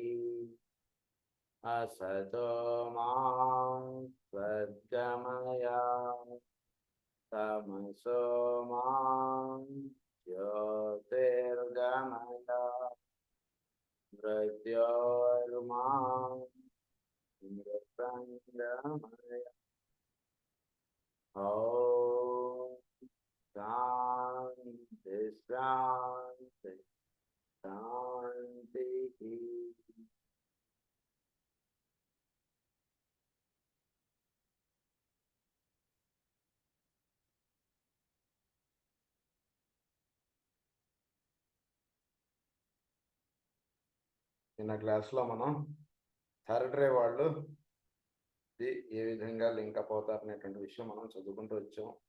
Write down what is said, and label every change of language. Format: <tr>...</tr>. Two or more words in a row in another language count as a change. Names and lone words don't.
<sa>असतो मा सद्गमय तमसो मा ज्योतिर्गमय मृत्योर्मा मृत्युञ्जय। ॐ शान्ति शान्ति शान्तिः।</sa> <te>నిన్న క్లాస్లో మనం</te> <en>third ray</en> <te>వాళ్ళు ఏ విధంగా లింకప్ అవుతారు అనేటువంటి విషయం మనం చదువుకుంటూ వచ్చాం.</te>